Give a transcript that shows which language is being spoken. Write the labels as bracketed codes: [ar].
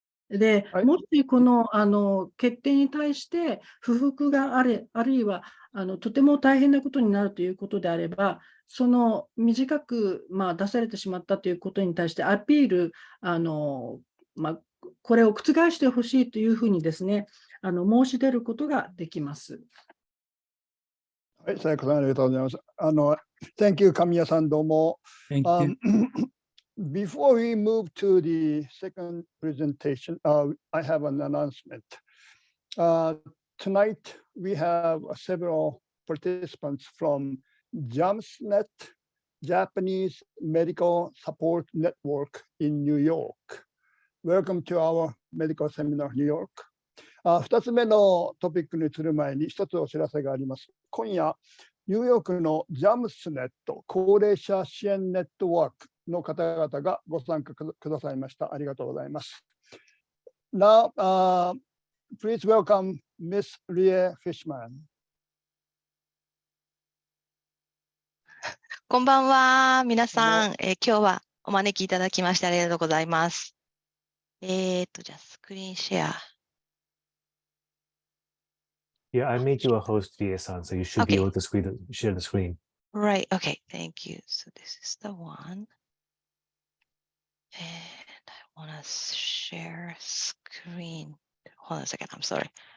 [ja] で、もしこの決定に対して不服があるいはとても大変なことになるということであれば、その短く出されてしまったということに対してアピール、これを覆してほしいというふうにですね、申し出ることができます。はい、さやかさんありがとうございます。 [en] Thank you、 [ja] 神谷さんどうも。 [en] Thank you. Before we move to the second presentation, I have an announcement. Tonight, we have several participants from JAMSNet, Japanese Medical Support Network in New York. Welcome to our medical seminar, New York. [ja] 2つ目のトピックに移る前に1つお知らせがあります。今夜、ニューヨークの JAMSNet 高齢者支援ネットワークの方々がご参加くださいました。ありがとうございます。 [en] Now, please welcome Miss Rie Fischman. [ja] こんばんは、皆こんばんはさん、今日はお招きいただきましてありがとうございます。じゃあスクリーンシェア。 [en] Yeah, I made you a host, Rie-san, so you should be Okay. able to share the screen. Right, okay, thank you. So this is the one. And I want to share screen. Hold on a second, I'm sorry.